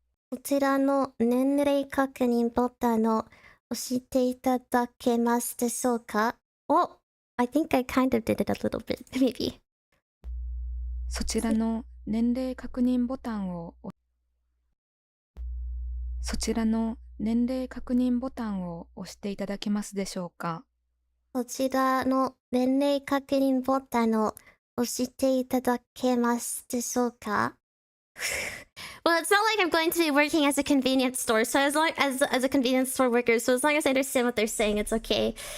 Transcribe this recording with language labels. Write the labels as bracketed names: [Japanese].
[Japanese] こちらの年齢確認ボタンを押していただけますでしょうか? [English] Oh, I think I kind of did it a little bit, maybe. [Japanese] そちらの年齢確認ボタンをそちらの年齢確認ボタンを押していただけますでしょうか？こちらの年齢確認ボタンを押していただけますでしょうか? [English] Well, it's not like I'm going to be working as a convenience store, so as long as a convenience store worker, so as long as I understand what they're saying, it's okay.